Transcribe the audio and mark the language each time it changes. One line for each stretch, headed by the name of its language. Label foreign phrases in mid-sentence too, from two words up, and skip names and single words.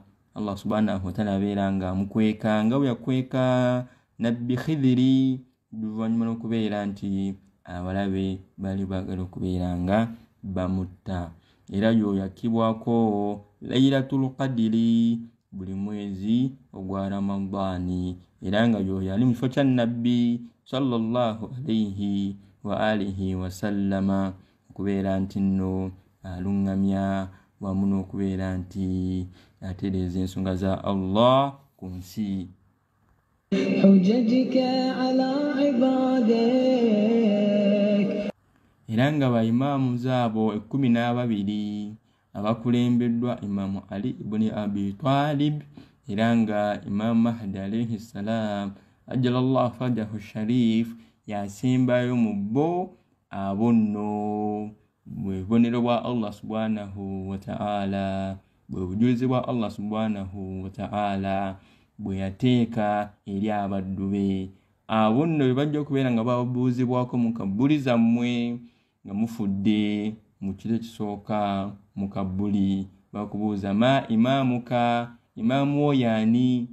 Ganda: Allah
Arabic: سبحانه وتعالى
Ganda: abeera nga amukweka nga bwe yakweka nabbi Khidiri oluvannyuma lw'okubeera nti abalabe bali baagala okubeera nga bamutta. Era yo yakibwako Laylatul Qadri buli mwezi ogwa Ramadani, era nga yo yali mu kifo kya nabbi
Arabic: صلى الله عليه وآله وسلم
Ganda: okubeera nti nno alungamya wamu n'okubeera nti atereeza ensonga za Allah ku nsi. Era nga baimaamu zaabo 12 abakulembeddwa Imaamu Ali ibn Abi Talib, era nga Imaamu Mahdi
Arabic: عليه السلام عجل الله فرجه الشريف
Ganda: yasembayo mu bo. Abo nno bwe bubonero bwa Allah
Arabic: سبحانه وتعالى,
Ganda: bwe bujulizi bwa Allah
Arabic: سبحانه وتعالى
Ganda: bwe yateeka eri abaddu be. Abo nno bwe bajja okubeera nga babuuzibwako mu kabbuli zammwe nga mufudde mu kiro ekisooka mu kabbuli, bakubuuza
Arabic: ما إمامك,
Ganda: imaamu wo yaani?